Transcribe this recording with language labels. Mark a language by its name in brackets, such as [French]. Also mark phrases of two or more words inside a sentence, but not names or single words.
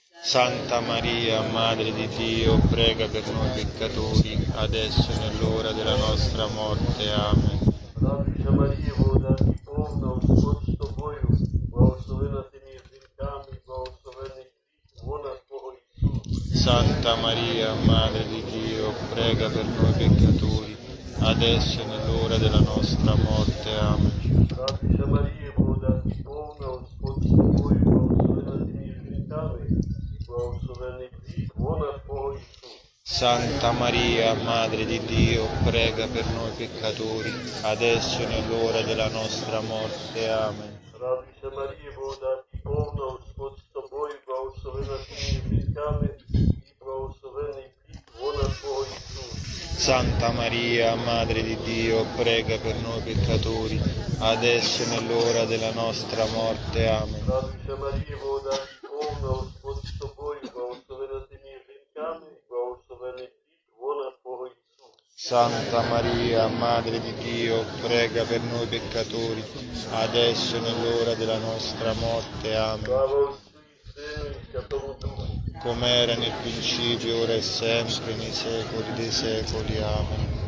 [Italian] Santa Maria, Madre di Dio, prega per noi peccatori, adesso e nell'ora della nostra morte. Amen. [Ukrainian] Радуйся, Мария, благодати повна, Господь з тобою, благословена ти між жінками, благословений плід лона Твого Ісус. [Italian] Santa Maria, Madre di Dio, prega per noi peccatori, adesso e nell'ora della nostra morte. Amen. [Ukrainian] Радуйся, Марія, благодати повна, Господь з тобою, благословена ти між жінками, благословений плід лона Твого Ісус. [Italian] Santa Maria, Madre di Dio, prega per noi peccatori, adesso e nell'ora della nostra morte. Amen. [Ukrainian] Радуйся, Марія, благодати повна, Господь з тобою, благословена ти між жінками, і благословений плід лона Твого Ісус. [Italian] Santa Maria, Madre di Dio, prega per noi peccatori, adesso e nell'ora della nostra morte. Amen. [Ukrainian] Радуйся, Марія, благодати повна, Господь з тобою, благословена ти між жінками, і благословений плід лона Твого Ісус. [Italian] Santa Maria, Madre di Dio, prega per noi peccatori, adesso e nell'ora della nostra morte. Amen. [Ukrainian] Слава Отцю і Сину і Святому Духу. [Italian] Come era nel principio, ora e sempre, nei secoli dei secoli. Amen.